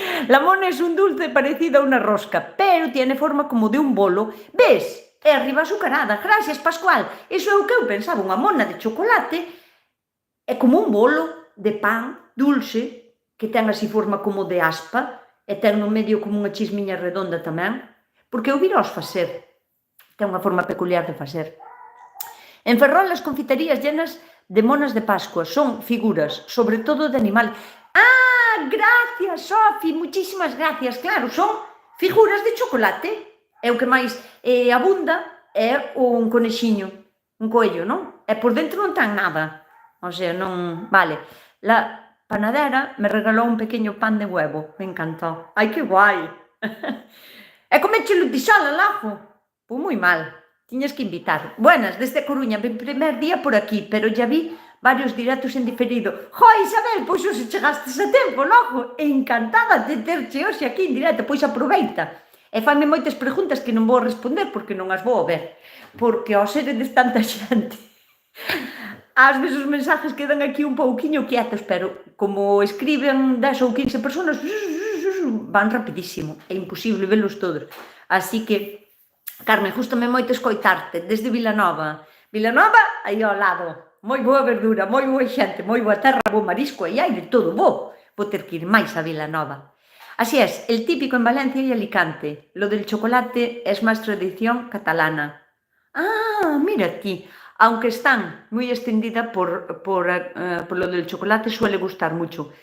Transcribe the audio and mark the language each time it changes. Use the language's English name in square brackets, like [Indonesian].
[Spanish] La mona es un dulce parecido a una rosca, pero tiene forma como de un bolo. [Galician] Ves? É arriba azucarada. Gracias, Pascual. Iso é o que eu pensaba, unha mona de chocolate é como un bolo de pan dulce que ten así forma como de aspa e ten no medio como unha chismiña redonda tamén, porque eu viraos facer. Ten unha forma peculiar de facer. En Ferrol, as confiterías llenas de monas de Pascua son figuras, sobre todo de animal. ¡Ah! [Spanish] Gracias, Sofi, muchísimas gracias. [Galician] Claro, son figuras de chocolate. É o que máis abunda é un conexiño, un coello, non? E por dentro non ten nada. O sea, non... Vale. [Spanish] La panadera me regalou un pequeño pan de huevo. Me encantó. [Galician] Ai, que guai. E comechelo ti sola, Lajo? Pois moi mal. Tiñas que invitar. [Spanish] Buenas, desde Coruña, mi primer día por aquí, pero ya vi varios directos en diferido. [Galician] Joi, Isabel, pois hoxe chegastes a tempo, logo. Encantada de terche hoxe aquí en directo, pois aproveita. E fanme moitas preguntas que non vou responder porque non as vou ver. Porque ao seredes tanta xente, ás veces os mensajes quedan aquí un pouquiño quietos, pero como escriben 10 ou 15 personas, van rapidísimo. É imposible velos todos. Así que Carmen, gústame moito escoitarte desde Vilanova. Vilanova, aí ao lado. Moi boa verdura, moi boa xente, moi boa terra, bo marisco, e hai de todo, vou ter que ir máis a Vilanova. [Spanish] Así es, el típico en Valencia y Alicante. Lo del chocolate es más tradición catalana. [Galician] Ah, mira ti. [Spanish] Aunque están moi extendida por lo del chocolate, suele gustar mucho.